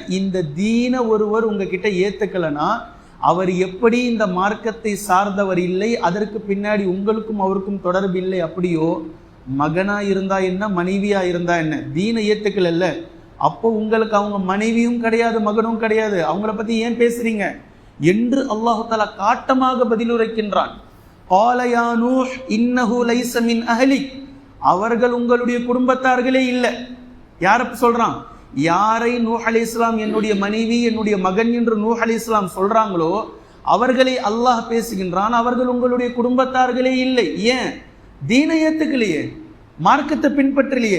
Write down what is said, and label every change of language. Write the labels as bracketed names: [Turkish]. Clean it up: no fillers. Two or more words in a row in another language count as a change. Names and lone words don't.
[Tamil] இந்த தீன ஒருவர் உங்ககிட்ட ஏத்துக்கலனா அவர் எப்படி இந்த மார்க்கத்தை சார்ந்தவர் இல்லை, அதற்கு பின்னாடி உங்களுக்கும் அவருக்கும் தொடர்பு இல்லை, அப்படியோ மகனா இருந்தா என்ன, மனைவியா இருந்தா என்ன, தீன ஏத்துக்கல, அப்போ உங்களுக்கு அவங்க மனைவியும் கிடையாது மகனும் கிடையாது, அவங்கள பத்தி ஏன் பேசுறீங்க என்று [Arabic] الله تعالى [Tamil] காட்டமாக பதிலுரைக்கின்றான். [Arabic] قال يا نوح إنه ليس من أهلك, [Tamil] அவர்கள் உங்களுடைய குடும்பத்தார்களே இல்லை. யார சொல்றான்? யாரை நூஹ் அலைஹிஸ்ஸலாம் என்னுடைய மனைவி என்னுடைய மகன் என்று நூஹ் அலைஹிஸ்ஸலாம் சொல்றாங்களோ அவர்களை அல்லாஹ் பேசுகின்றான். அவர்கள் உங்களுடைய குடும்பத்தார்களே இல்லை. ஏன்? தீனை ஏத்துக்கலையே, மார்க்கத்தை பின்பற்றலையே.